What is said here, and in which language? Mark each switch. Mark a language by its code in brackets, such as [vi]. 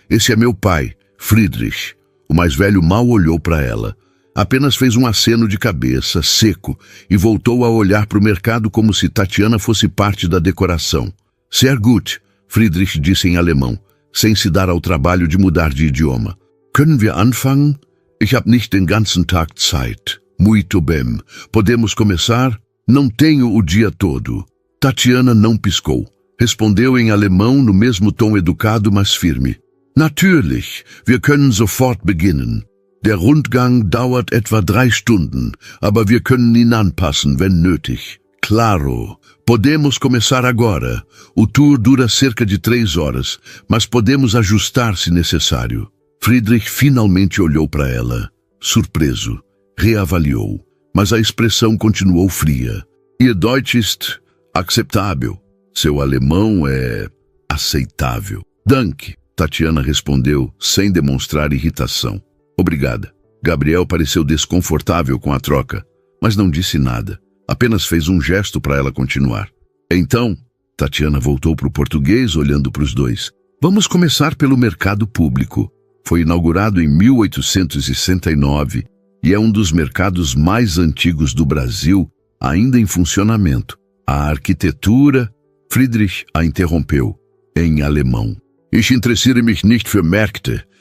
[pt] Esse é meu pai, Friedrich. O mais velho mal olhou para ela. Apenas fez um aceno de cabeça, seco, e voltou a olhar para o mercado como se Tatiana fosse parte da decoração. [de] Sehr gut, [pt] Friedrich disse em alemão, sem se dar ao trabalho de mudar de idioma. [de] Können wir anfangen? Ich habe nicht den ganzen Tag Zeit. [pt] Muito bem. Podemos começar? Não tenho o dia todo. Tatiana não piscou. Respondeu em alemão no mesmo tom educado, mas firme. [de] Natürlich, wir können sofort beginnen. Der Rundgang dauert etwa 3 Stunden, aber wir können ihn anpassen, wenn nötig. [pt] Claro, podemos começar agora. O tour dura cerca de 3 horas, mas podemos ajustar se necessário. Friedrich finalmente olhou para ela, surpreso. Reavaliou, mas a expressão continuou fria. [de] Ihr Deutsch ist acceptável. [pt] Seu alemão é aceitável. [de] Danke, [pt] Tatiana respondeu, sem demonstrar irritação. Obrigada. Gabriel pareceu desconfortável com a troca, mas não disse nada. Apenas fez um gesto para ela continuar. Então, Tatiana voltou para o português, olhando para os 2. Vamos começar pelo mercado público. Foi inaugurado em 1869 e é um dos mercados mais antigos do Brasil, ainda em funcionamento. A arquitetura... Friedrich a interrompeu, em alemão. [de] Ich interessiere mich nicht für Märkte.